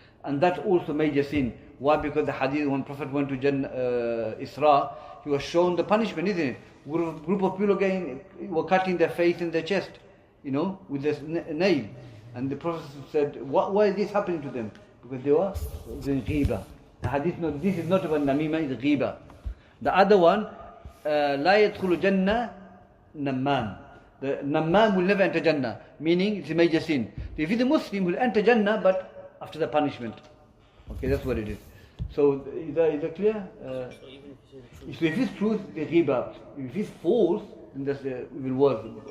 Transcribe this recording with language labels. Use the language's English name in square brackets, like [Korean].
[English] And that's also major sin. Why? Because the hadith, when Prophet went to Isra, he was shown the punishment, isn't it? Group of people again were cutting their face and their chest, you know, with this nail. And the Prophet said, why is this happening to them? Because they were doing ghiba. The hadith, this is not about namima, it's ghiba. The other one, [Arabic] لا يدخل جنة نمام. [English] The namam will never enter Jannah, meaning it's a major sin. So if he's a Muslim, he'll enter Jannah, but after the punishment. Okay, that's what it is. So is that clear? So if it's truth, the ghiba. If it's false, then that's even worse.